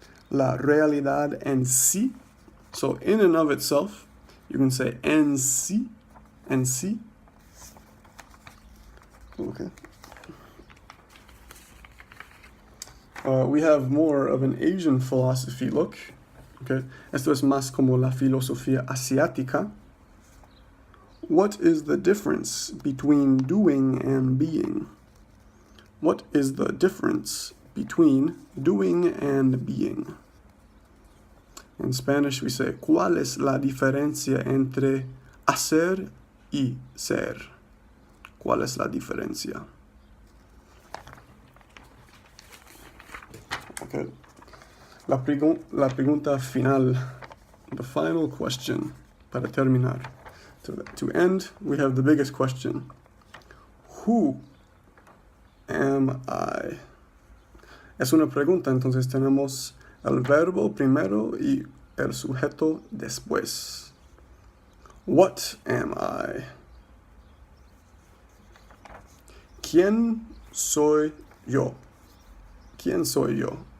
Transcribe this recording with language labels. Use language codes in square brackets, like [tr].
[es] La realidad en sí. [en] So in and of itself, you can say en sí. En sí. Okay. We have more of an Asian philosophy look. Okay. [es] Esto es más como la filosofía asiática. [en] What is the difference between doing and being? What is the difference between doing and being? In Spanish we say, [es] ¿cuál es la diferencia entre hacer y ser? ¿Cuál es la diferencia? Okay. La pregunta final, [en] the final question, [es] para terminar. [en] To end, we have the biggest question. Who am I? [es] Es una pregunta, entonces tenemos el verbo primero y el sujeto después. [en] What am I? [es] ¿Quién soy yo? ¿Quién soy yo?